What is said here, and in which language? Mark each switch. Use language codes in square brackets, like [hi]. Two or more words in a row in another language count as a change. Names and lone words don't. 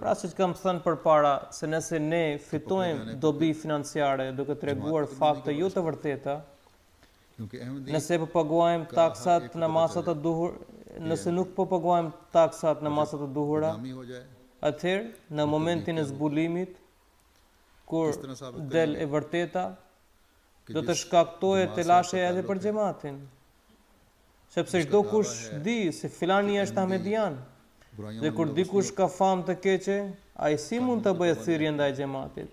[sq] Pra siç kam thënë përpara, se nëse ne fitojmë dobi financiare duke treguar fakte jo të vërteta, [ur] کیونکہ احمدی [sq] Nëse po paguajmë taksat në masat të duhur, nëse nuk po paguajmë taksat në masat të duhura, [ur] بدنامی ہو جائے [sq] atëherë në momentin e zbulimit, kur del e vërteta, do të shkaktojë telashe edhe për xhamatin. Sepse çdo kush di se filani është ahmedian, dhe kur dikush ka famë të keqe, ai si mund të bëjë thirrje ndaj xhamatit?